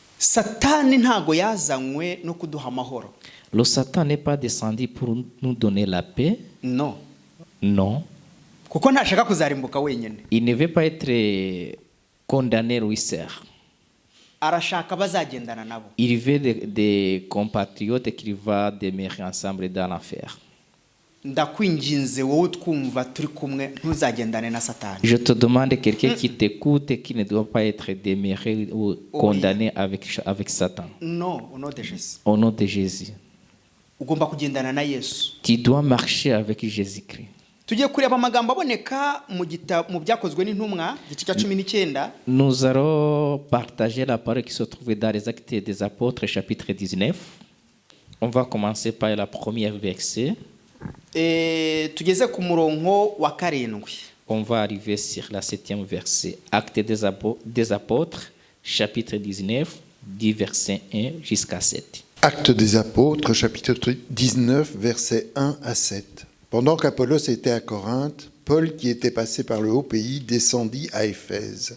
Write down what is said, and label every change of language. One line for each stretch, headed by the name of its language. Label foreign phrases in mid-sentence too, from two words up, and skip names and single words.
Kinyarwanda: Satani ntago yazanywe no kuduha amahoro.
French: Le Satan n'est pas descendu pour nous donner la paix.
Kinyarwanda: No.
French: Non.
Kinyarwanda: Kuko ntashaka kuzarimbuka wenyine.
French: Il ne veut pas être condamné ou sert.
Kinyarwanda: Arashaka bazagendana nabo.
French: Il veut des compatriotes qui vont demeurer ensemble dans l'enfer.
Kinyarwanda: Ndakwinginze wowe twumva turi kumwe ntuzagendane na Satani.
French: Je te demande quelqu'un qui t'écoute et qui ne doit pas être demeuré ou condamné avec Satan. Non, au nom de Jésus. Au nom de Jésus.
Kinyarwanda: Ugomba kugendana na Yesu.
French: Tu dois marcher avec Jésus-Christ.
Kinyarwanda: Tugiye kureba amagambo aboneka mu byakozwe n'intumwa gice cya 19.
French: Nous allons partager la parole qui se trouve dans les Actes des Apôtres chapitre 19. On va commencer par la première verset.
Kinyarwanda: Tugeze ku murongo wa 7.
French: On va arriver sur la 7e verset. Actes des Apôtres chapitre 19 du verset 1 jusqu'à 7. Actes des Apôtres, chapitre 19, versets 1 à 7. Pendant qu'Apollos était à Corinthe, Paul, qui était passé par le haut pays, descendit à Éphèse.